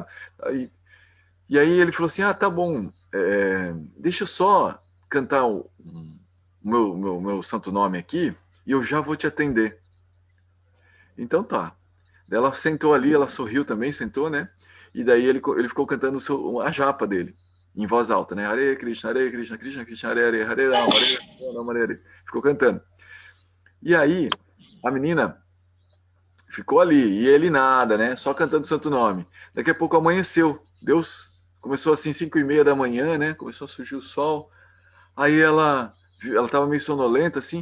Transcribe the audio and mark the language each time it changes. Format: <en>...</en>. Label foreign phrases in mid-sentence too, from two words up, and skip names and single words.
<pt>E aí ele falou assim, tá bom, deixa eu só cantar o meu santo nome aqui e eu já vou te atender. Então tá. Ela sentou ali, ela sorriu também, sentou, né? E daí ele ficou cantando a japa dele, em voz alta, né?</pt> <sa>Hare Krishna, Krishna Krishna, Hare Hare, Hare Rama, Hare Rama, Hare Hare.</sa> <pt>Ficou cantando. E aí, a menina ficou ali, e ele nada, né? Só cantando o santo nome. Daqui a pouco amanheceu. Deus começou assim, 5:30 da manhã, né? Começou a surgir o sol. Aí ela estava meio sonolenta, assim.</pt>